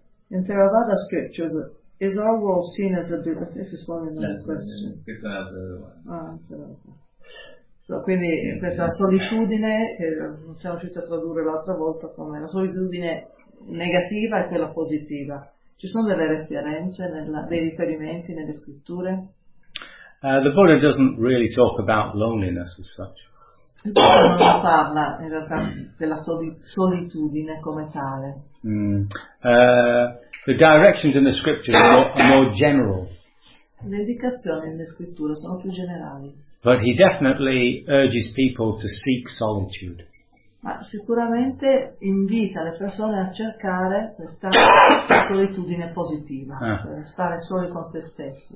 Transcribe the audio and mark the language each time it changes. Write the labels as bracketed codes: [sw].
[en] In Theravada scriptures, is our world seen as a dual? This is one of the questions. [it] quindi questa solitudine, che non siamo riusciti a tradurre l'altra volta, come la solitudine negativa e quella positiva. Ci sono delle referenze, dei riferimenti nelle scritture? [en] The Buddha doesn't really talk about loneliness as such. [it] Non parla in realtà della solitudine come tale. [en] The directions in the scripture are more general. [it] Le indicazioni nelle scritture sono più generali. [en] But he definitely urges people to seek solitude. [it] Ma sicuramente invita le persone a cercare questa solitudine positiva, stare soli con se stessi.